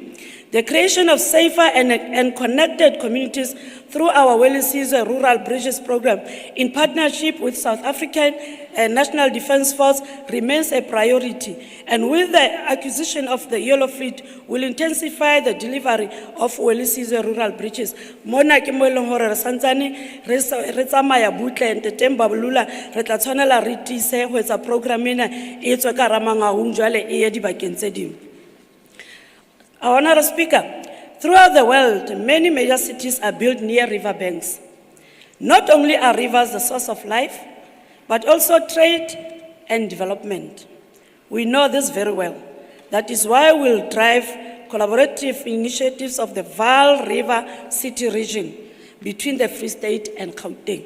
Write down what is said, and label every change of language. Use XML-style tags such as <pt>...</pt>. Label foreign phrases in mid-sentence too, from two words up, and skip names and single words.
<en>The creation of safer and connected communities through our Welisizwe Rural Bridges Program in partnership with South African National Defence Force remains a priority. And with the acquisition of the Yellow Fleet, will intensify the delivery of Welisizwe Rural Bridges.</en> <st>Mona ke mo e leng hore re santsane re tsamaya butle ntete Mbabulula re tla tshwanela re tiise ho etsa program ena e tswe ka Ramangaung jwale e ye dibakeng tse ding.</st> <en>Our Honourable Speaker, throughout the world, many major cities are built near riverbanks. Not only are rivers the source of life, but also trade and development. We know this very well. That is why we'll drive collaborative initiatives of the Vaal River City region between the Free State and Gauteng.</en>